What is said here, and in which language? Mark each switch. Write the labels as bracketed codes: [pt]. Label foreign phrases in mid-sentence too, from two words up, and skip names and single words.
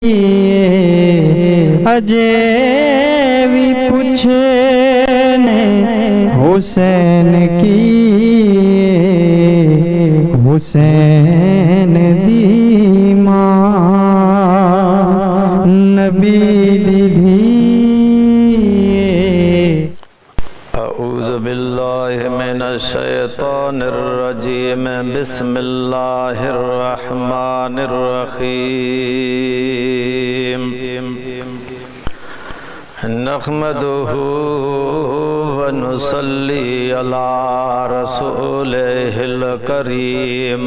[pa] اجے بھی پچھنے حسین کی، حسین دی ماں نبی دی. [ar] أعوذ بالله من الشيطان الرجيم. بسم الله الرحمن الرحيم. نحمده ونصلي على رسوله الكريم.